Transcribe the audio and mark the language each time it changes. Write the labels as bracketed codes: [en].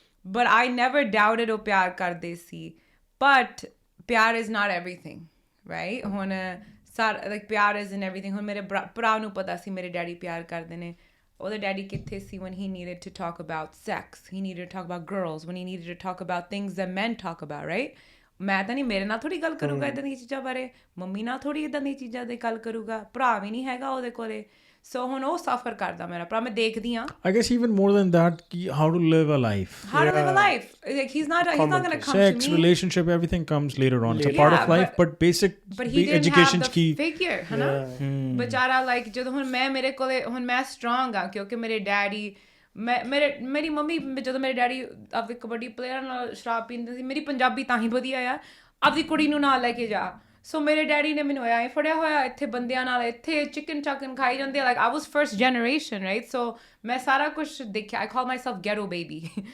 [en] but I never doubted [pa] ਉਹ ਪਿਆਰ ਕਰਦੇ ਸੀ but ਪਿਆਰ [en] is not everything right [pa] ਹੁਣ like ਪਿਆਰ is in everything ਹੁਣ ਮੇਰੇ ਭਰਾ ਨੂੰ ਪਤਾ ਸੀ ਮੇਰੇ ਡੈਡੀ ਪਿਆਰ ਕਰਦੇ ਨੇ ਉਹਦਾ ਡੈਡੀ ਕਿੱਥੇ ਸੀ [en] when he needed to talk about sex he needed to talk about girls when he needed to talk about things that men talk about right [pa] ਮੈਂ ਤਾਂ ਨਹੀਂ ਮੇਰੇ ਨਾਲ ਥੋੜ੍ਹੀ ਗੱਲ ਕਰੂੰਗਾ ਇੱਦਾਂ ਦੀਆਂ ਚੀਜ਼ਾਂ ਬਾਰੇ ਮੰਮੀ ਨਾਲ ਥੋੜ੍ਹੀ ਇੱਦਾਂ ਦੀਆਂ ਚੀਜ਼ਾਂ ਦੀ ਗੱਲ ਕਰੂਗਾ ਭਰਾ ਵੀ ਨਹੀਂ ਹੈਗਾ ਉਹਦੇ ਕੋਲੇ ਸੋ ਹੁਣ ਉਹ ਸਫਰ ਕਰਦਾ ਮੇਰਾ ਭਰਾ ਮੈਂ ਦੇਖਦੀ ਹਾਂ [en] I guess even more than that how to live a life like he's not gonna come sex, to me relationship everything comes later on it's a part of life but basic education [pa] the figure ਹੈ ਨਾ ਵਿਚਾਰਾ like ਜਦੋਂ ਹੁਣ ਮੈਂ ਮੇਰੇ ਕੋਲੇ ਹੁਣ ਮੈਂ ਸਟਰੋਂਗ ਆ ਕਿਉਂਕਿ ਮੇਰੇ ਡੈਡੀ ਮੇਰੀ ਮੰਮੀ ਜਦੋਂ ਮੇਰੇ ਡੈਡੀ ਆਪਦੇ ਕਬੱਡੀ ਪਲੇਅਰ ਨਾਲ ਸ਼ਰਾਬ ਪੀਂਦੇ ਸੀ ਮੇਰੀ ਪੰਜਾਬੀ ਤਾਂ ਹੀ ਵਧੀਆ ਆ ਆਪਦੀ ਕੁੜੀ ਨੂੰ ਨਾਲ ਲੈ ਕੇ ਜਾ ਸੋ ਮੇਰੇ ਡੈਡੀ ਨੇ ਮੈਨੂੰ ਐਂ ਫੜਿਆ ਹੋਇਆ ਇੱਥੇ ਬੰਦਿਆਂ ਨਾਲ ਇੱਥੇ ਚਿਕਨ ਚਾਕਨ ਖਾਈ ਜਾਂਦੇ [en] like I was first generation right [pa] so ਮੈਂ ਸਾਰਾ ਕੁਛ ਦੇਖਿਆ [en] I call myself ghetto baby